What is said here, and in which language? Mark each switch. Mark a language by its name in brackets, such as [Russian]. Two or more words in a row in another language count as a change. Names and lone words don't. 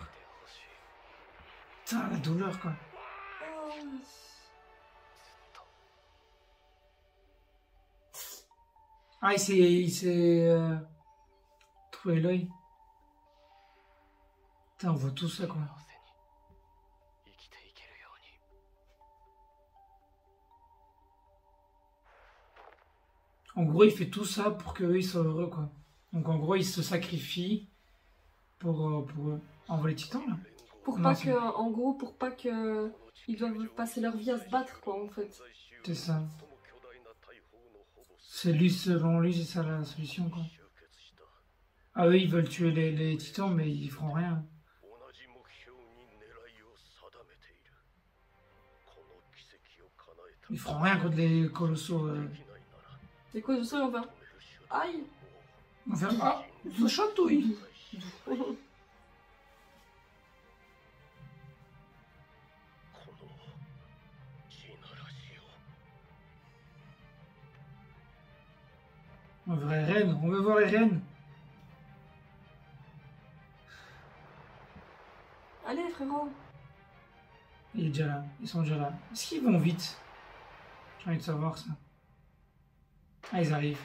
[French] Putain, la douleur, quoi. Ah, il s'est trouvé l'œil. Putain, on voit tout ça, quoi. [Japanese] 生きていけるように。 [French] En gros, il fait tout ça pour qu'eux, ils soient heureux, quoi. Donc, en gros, il se sacrifie pour eux. Envoie les titans, là. Pour Non, pas c'est- que, en gros, pour pas que ils doivent passer leur vie à se battre, quoi, en fait. C'est ça. C'est lui, selon lui, c'est ça la solution, quoi. Ah, eux, ils veulent tuer les titans, mais ils feront rien. [Japanese] 同じ目標に狙いを定めている。この奇跡を叶えた [French] Ils feront rien contre les colossaux. [Japanese] できないなら [French] C'est quoi, je sais, on va. [Japanese] 止める手段 [French] Aïe! On va faire... Ah, le chatouille. [Japanese] この地ならしを [French] On veut les reines, on veut voir les reines. Allez, frérot! Il est déjà là, ils sont déjà là. Est-ce qu'ils vont vite? J'ai envie de savoir ça. Ah, ils arrivent.